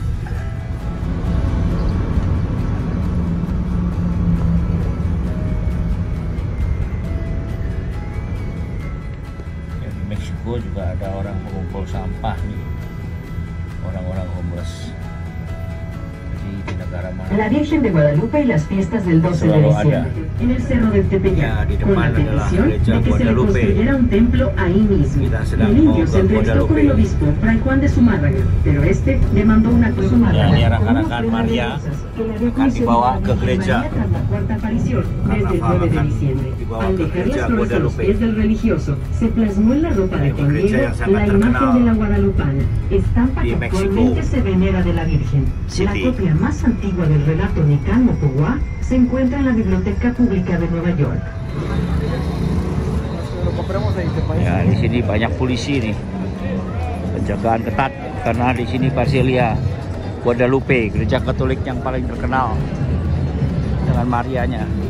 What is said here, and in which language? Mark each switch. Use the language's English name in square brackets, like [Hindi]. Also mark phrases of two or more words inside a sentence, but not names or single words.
[Indonesian] Ya, di Meksiko juga ada orang mengumpul sampah nih, orang-orang homeless. Jadi di negara mana? [Spanish] La Virgen de Guadalupe y las fiestas del 12 de [Indonesian] Selalu ada. [Spanish] diciembre en el Cerro del Tepeyac, [Indonesian] Ya, di [Spanish] con la [Indonesian] depan adalah [Spanish] petición [Indonesian] gereja [Spanish] de que se le [Indonesian] Guadalupe. [Spanish] construyera un templo ahí mismo. [Indonesian] Kita sedang [Spanish] El indio [Indonesian] mau [Spanish] se [Indonesian] ke [Spanish] entrevistó con el [Indonesian] Guadalupe. [Spanish] obispo Fray Juan de Zumárraga, pero este demandó una [Indonesian] Ya, ini [Spanish] Zumárraga con una [Indonesian] arak-arakan [Spanish] ofrenda de [Indonesian] Maria [Spanish] rosas que le había [Indonesian] akan dibawa [Spanish] concedido [Indonesian] ke [Spanish] la Virgen [Indonesian] gereja. [Spanish] María tras la cuarta aparición desde el 9 de [Indonesian] akan [Spanish] diciembre. [Indonesian] dibawa [Spanish] Al [Indonesian] ke [Spanish] dejar [Indonesian] gereja [Spanish] las flores a los [Indonesian] Guadalupe. [Spanish] pies del religioso, se plasmó en la ropa de Hay una gereja Juan [Indonesian] yang sangat [Spanish] la imagen [Indonesian] terkenal [Spanish] de la guadalupana, estampa [Indonesian] di [Spanish] que [Indonesian] Mexico [Spanish] actualmente se venera de la Virgen. La [Indonesian] City. [Spanish] copia más antigua del relato Nican Mocogua se encuentra en la Biblioteca Pública de Nueva York. [Indonesian] Ya, di sini banyak polisi nih. Penjagaan ketat karena di sini Basilia Guadalupe, gereja Katolik yang paling terkenal dengan Marianya.